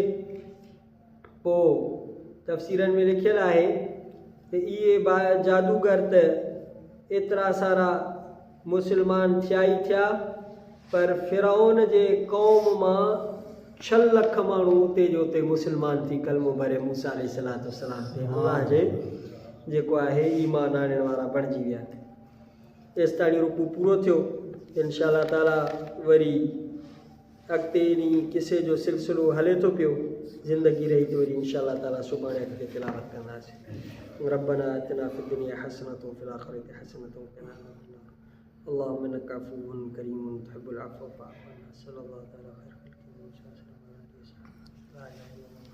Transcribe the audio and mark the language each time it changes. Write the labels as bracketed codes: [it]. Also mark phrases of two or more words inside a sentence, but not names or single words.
[sd] पोइ तफ़सीरनि में लिखियलु आहे त इहे जादूगर त एतिरा सारा मुस्लमान थिया ई थिया, पर फ़िरौन जे क़ौम मां 6 लख माण्हू उते जो उते मुस्लमान थी कलमो भरे मूसा अलैहिस्सलाम ते अल्लाह जे जेको आहे ईमान आणण वारा बणिजी विया। तेसि ताणी रुकू पूरो थियो। [ar] إن شاء الله تعالى [sd] वरी अॻिते इन किसे जो सिलसिलो हले थो पियो। ज़िंदगी रही तो वरी [ar] إن شاء الله تعالى [sd] सुभाणे अॻिते तिलावत कंदासीं। [ar] ربنا آتنا في الدنيا حسنة وفي الآخرة حسنة وقنا عذاب النار. اللهم إنك عفو كريم تحب العفو فاعف عنا. صلى الله تعالى عليه وسلم.